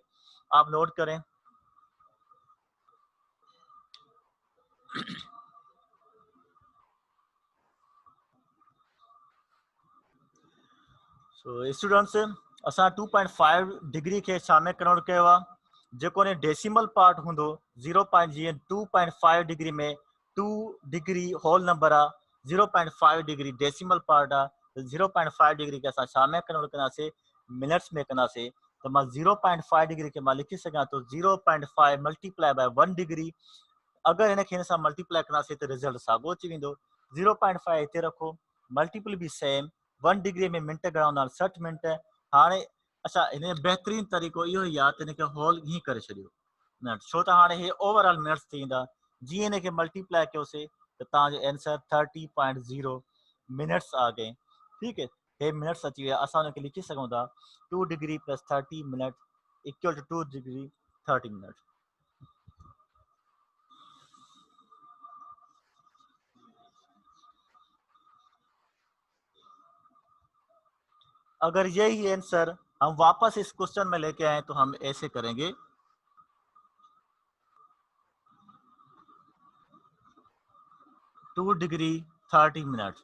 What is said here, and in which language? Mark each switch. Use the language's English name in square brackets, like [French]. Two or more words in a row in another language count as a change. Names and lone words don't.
[Hindi] आप नोट करें। [Sindhi] सो स्टूडेंट्स, असां 2.5 डिग्री के छा में कन्वर्ट किया हुआ, जेको ने [English] decimal part [Sindhi] हूंदो 2.5 डिग्री में 2 डिग्री [English] whole number [Sindhi] आ, 0.5 डिग्री [English] decimal part [Sindhi] आ, 0.5 डिग्री के असां छा में कन्वर्ट कंदासीं, मिनट्स में कंदासीं। तो मां 0.5 डिग्री के मां लिखी सघां तो 0.5 [English] multiply by [Sindhi] 1 डिग्री। अगर हिन खे हिन सां मल्टीप्लाई कंदासीं त रिज़ल्ट साॻियो अची वेंदो। 0.5 हिते रखो, मल्टीपल भी सेम, 1 डिग्री में मिनट घणा हूंदा 60 मिनट। हाणे अच्छा, हिन जो बहितरीन तरीक़ो इहो ई आहे त हिनखे होल हीअं करे छॾियो मिनट, छो त हाणे हे [English] overall minutes [Sindhi] थी वेंदा। जीअं हिनखे मल्टीप्लाई कयोसीं त तव्हांजो आंसर 30.0 मिनट्स आ गए। ठीकु है, हे मिनट्स अची विया। असां हुनखे लिखी सघूं था 2 डिग्री प्लस 30 मिनट [English] equal to [Sindhi] 2 डिग्री 30 मिनट। [Hindi] अगर यही आंसर हम वापस इस क्वेश्चन में लेके आए तो हम ऐसे करेंगे 2 डिग्री 30 मिनट।